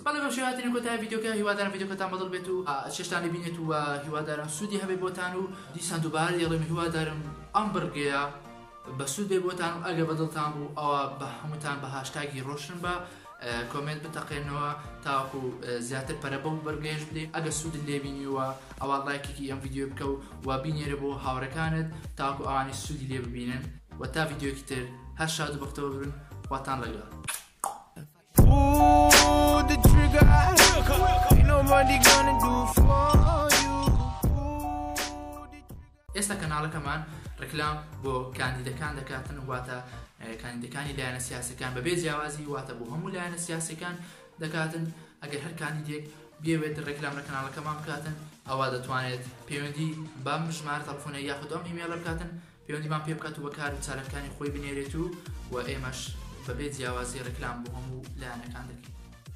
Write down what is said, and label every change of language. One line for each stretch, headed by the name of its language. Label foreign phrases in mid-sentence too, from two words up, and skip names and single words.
Central Kurdish: بەڵێ بە شێواتێنی کۆتایی ڤیدیۆکە هیوادارم ڤیدیۆکەتان بەدڵ بێت و چێشتانی بینێت و هیوادارم سوودی هەبێ بۆتان و دیسان دووبارە دێڵێم هیوادارم ئەم بڕگەیە بە سوود بێ بۆتان و ئەگە بەدڵتان بوو ئەوە بە هەمووتان بە هاشتاگی ڕۆشن بە کۆمنت بتەقێنەوە تاوەکو زیاتر پەرە بەو بەرگەیش بدەی. ئەگە سوودت لێبینیوە ئەوە لایکێکی ئەم ڤیدیۆ بکە و بینێرە بۆ هاوڕەکانت تاوەکو ئەوانی سوودی لێ ببینن و تا ڤیدیۆکی تر هەر شاد و بەختەوە بن. خواتان لەگەڵ.
English: Pull the trigger, ain't nobody gonna do for you.
Central Kurdish: ئێستا کەناڵەکەمان ڕێکلام بۆ کاندیدەکان دەکاتن، واتە کاندیدەکانی لایەنە سیاسەکان بەبێ جیاوازی، واتە بۆ هەموو لایەنە سیاسەکان دەکاتن. ئەگەر هەر کاندیدێک بێوێت ڕێکلام لە کەناڵەکەمان بکاتن، ئەوە دەتوانێت پەیوەندی بەم ژمارە تەلەفۆنە یاخود ئەم ئیمێیلە بکاتن، پەیوەندیمان پێ بکات و بەکار و چارەکانی خۆی بنێرێت و ئێمەش بەبێ جیاوازی ڕێکلام بۆ هەموو لایەنەکان دەکەین.